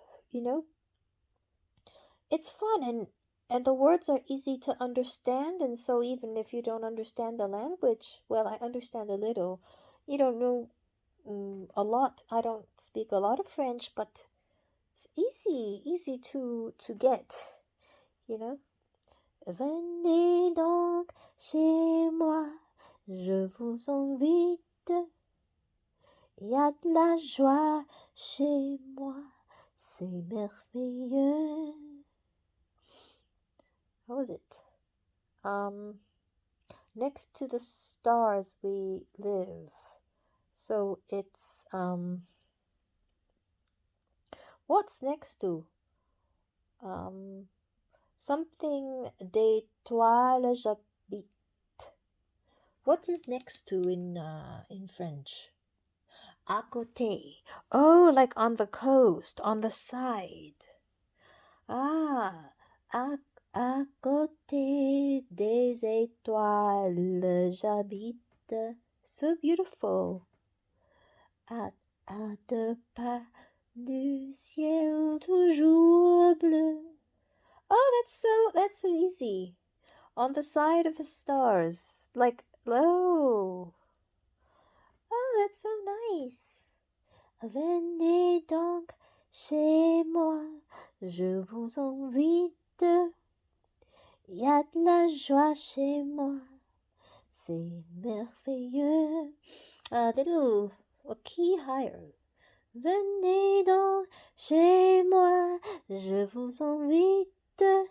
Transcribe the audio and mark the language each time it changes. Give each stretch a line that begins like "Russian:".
English: You know, it's fun, and the words are easy to understand, and so even if you don't understand the language, well, I understand a little. You don't know a lot. I don't speak a lot of French, but it's easy to get, you know.
French: Venez donc chez moi, je vous invite. Il y a de la joie chez moi, c'est merveilleux.
English: How was it? Next to the stars we live. So it's what's next to?
French: Something d'étoiles j'habite.
English: What is next to in French?
French: À côté.
English: Oh, like on the coast, on the side.
French: Ah, à côté des étoiles j'habite.
English: So beautiful.
French: À 2 pas du ciel toujours bleu.
English: Oh, that's so easy. On the side of the stars, like low. Oh, that's so nice.
French: Venez donc chez moi, je vous invite. Il y a de la joie chez moi, c'est merveilleux.
English: A key higher.
French: Venez donc chez moi, je vous invite.